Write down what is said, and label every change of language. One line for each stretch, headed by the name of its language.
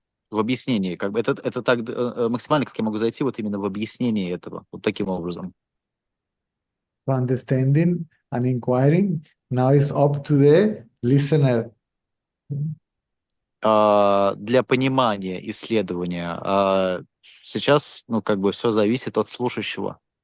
Russian: В объяснении, как бы это так максимально, как я могу зайти вот именно в объяснении этого, вот таким образом.
English: So understanding and inquiring now is up to the listener.
Russian: Для понимания, исследования. Сейчас, как бы все зависит от слушающего.